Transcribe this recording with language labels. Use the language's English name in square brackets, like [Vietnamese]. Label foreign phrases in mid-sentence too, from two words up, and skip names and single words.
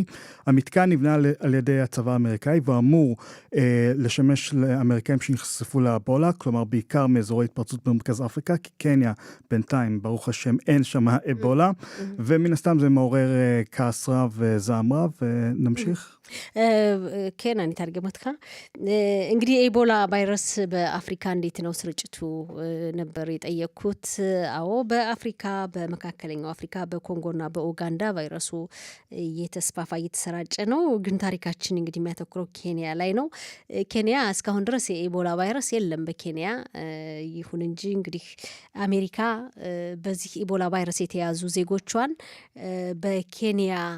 [Hebrew] המתקן נבנה על ידי הצבא האמריקאי ואמור לשמש לאמריקאים שנחשפו לאבולה, כלומר בעיקר מאזורי התפרצות במרכז אפריקה, כי קניה בינתיים, ברוך השם, אין שם אבולה, ומן הסתם זה מעורר כעס רב וזעם רב, ונמשיך. כן, אני אתרגם אותך. [Amharic] እንግዲህ ኤቦላ ቫይረስ በአፍሪካ እንዴት ነው ስርጭቱ ነበር የጠየኩት። አዎ በአፍሪካ በመካከለኛው አፍሪካ በኮንጎና በኡጋንዳ ቫይረሱ እየተስፋፋ እየተሰራጨ ነው። ግን ታሪካችን እንግዲህ የሚያተኩረው ኬንያ ላይ ነው። ኬንያ እስካሁን ድረስ የኤቦላ ቫይረስ የለም በኬንያ። ይሁን እንጂ እንግዲህ አሜሪካ በዚህ ኤቦላ ቫይረስ የተያዙ ዜጎቿን በኬንያ